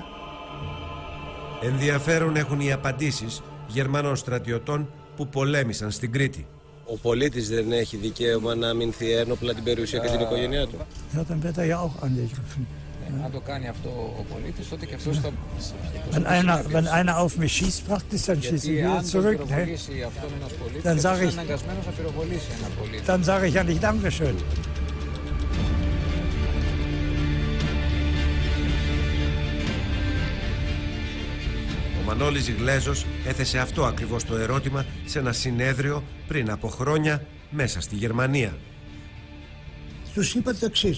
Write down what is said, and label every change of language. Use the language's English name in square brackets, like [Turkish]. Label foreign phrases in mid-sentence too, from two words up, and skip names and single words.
[Greek] Ενδιαφέρον έχουν οι απαντήσεις Γερμανών στρατιωτών που πολέμησαν στην Κρήτη. Ο πολίτης δεν έχει δικαίωμα να αμυνθεί ένοπλα την περιουσία και την οικογένειά του. Αν το κάνει αυτό ο πολίτης, τότε και αυτός θα... [German] Wenn einer auf mich schießt, praktisch, dann schieße ich wieder zurück. Dann sage ich ja nicht Dankeschön. [Greek] Ο Μανώλης Γλέζος έθεσε αυτό ακριβώς το ερώτημα σε ένα συνέδριο πριν από χρόνια μέσα στη Γερμανία. Τους είπα το εξής.